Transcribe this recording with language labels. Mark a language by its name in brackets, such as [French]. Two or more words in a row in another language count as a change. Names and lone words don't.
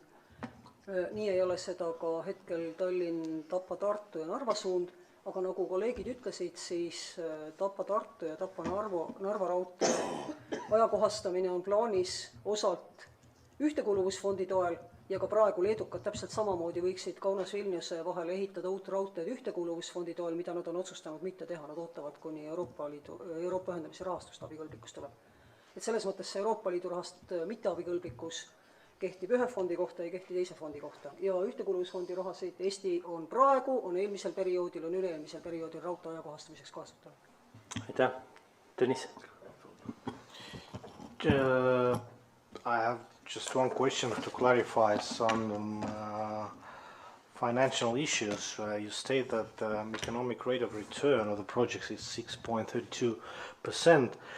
[Estonian] Nii ei ole seda ka hetkel Tallinn, Tapa, Tartu ja Narva suund, aga nagu kolleegid ütlesid, siis Tapa, Tartu ja Tapa, Narva raudtee ajakohastamine on plaanis osalt ühtekuuluvusfondi toel ja ka praegu leedukad täpselt samamoodi võiksid Kaunas-Vilniuse vahele ehitada uut raudteed ühtekuuluvusfondi toel, mida nad on otsustanud mitte teha, nad ootavad kuni Euroopa ühendamise rahastust abikõlblikkus tuleb. Et selles mõttes see Euroopa Liidu rahast mitte abikõlblikkus kehtib ühe fondi kohta ja kehti teise fondi kohta. Ja ühtekuuluvusfondi rahasid Eesti on praegu, on eelmisel perioodil, on üle-eelmisel perioodil raudtee ajakohastamiseks kasutanud. Aitäh. Tõnis? [English] I have just one question to clarify some financial issues. You state that the economic rate of return of the projects is 6.32%.